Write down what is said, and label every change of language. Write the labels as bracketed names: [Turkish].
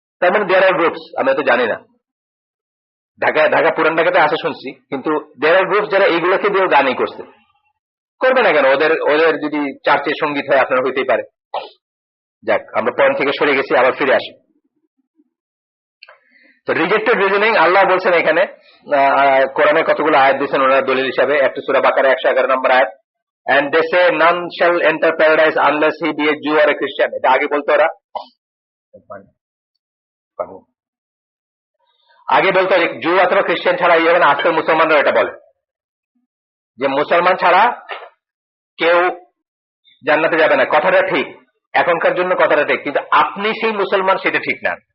[Bangla] তার মানে [English] there are groups, [Bangla] আমি তো জানি না, ঢাকা পুরান ঢাকাতে আসে শুনছি, কিন্তু দেয়ার আর গ্রুপস যারা এইগুলোকে দিয়েও গানই করছে। করবে না কেন? ওদের যদি চার্চের সঙ্গীত হয় আপনার হইতেই পারে। যাক, আমরা পয়েন্ট থেকে সরে গেছি, আবার ফিরে আসি। তো রিজেক্টেড রিজনিং, আল্লাহ বলছেন এখানে কোরআনে কতগুলো আয়াত দিয়েছেন ওনারা দলিল হিসাবে। একটা সূরা বাকারা 111 নম্বর আয়াত, [English] and they say none shall enter paradise unless he be a Jew or a Christian, [Bangla] এটা আগে বলতো ওরা। আগে বলতো জু অথবা খ্রিস্টান ছাড়া এই হবে না, আজকাল মুসলমানরা এটা বলে যে মুসলমান ছাড়া কেউ জান্নাতে যাবে না। কথাটা ঠিক, এখনকার জন্য কথাটা ঠিক, কিন্তু আপনি সেই মুসলমান সেটা ঠিক না।